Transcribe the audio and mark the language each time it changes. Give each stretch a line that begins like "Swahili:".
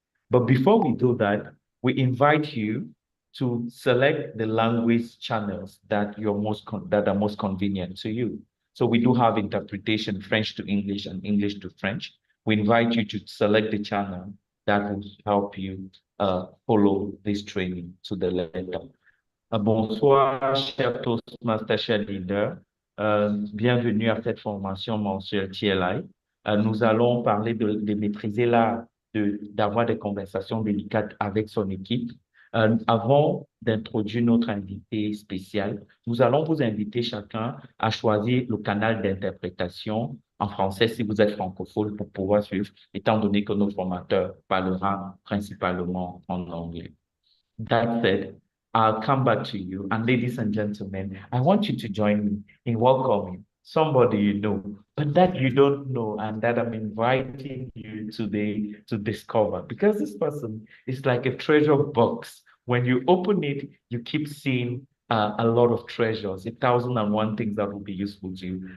English: But before we do that, we invite you to select the language channels that that are most convenient to you. So we do have interpretation French to English and English to French. We invite you to select the channel that will help you follow this training to the letter.
French: Bonsoir, chers Toastmasters, chers leaders. Bienvenue à cette formation mensuelle TLI. Nous allons parler de maîtriser l'art d'avoir des conversations délicates avec son équipe. Avant d'introduire notre invité spécial, nous allons vous inviter chacun à choisir le canal d'interprétation en français si vous êtes francophone pour pouvoir suivre, étant donné que notre formateur parlera principalement en anglais.
English: That said, I'll come back to you. And ladies and gentlemen, I want you to join me in welcoming somebody you know, but that you don't know, and that I'm inviting you today to discover. Because this person is like a treasure box. When you open it, you keep seeing a lot of treasures, 1,001 things that will be useful to you.